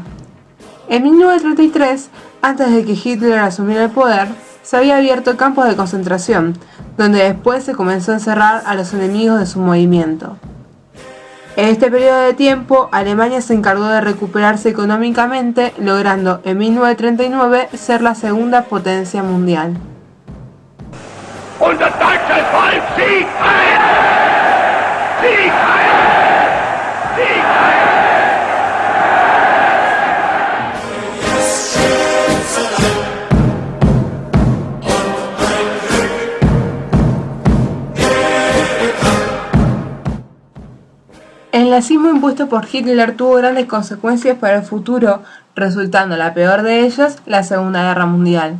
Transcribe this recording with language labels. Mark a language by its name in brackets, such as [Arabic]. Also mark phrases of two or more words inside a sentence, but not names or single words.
[Spanish] En 1933, antes de que Hitler asumiera el poder, se había abierto campos de concentración, donde después se comenzó a encerrar a los enemigos de su movimiento. En este periodo de tiempo, Alemania se encargó de recuperarse económicamente, logrando en 1939 ser la segunda potencia mundial. [German] Und das deutsche Volk Sieg heil! Sieg heil! Sieg heil! [Spanish] El nazismo impuesto por Hitler tuvo grandes consecuencias para el futuro, resultando la peor de ellas la Segunda Guerra Mundial.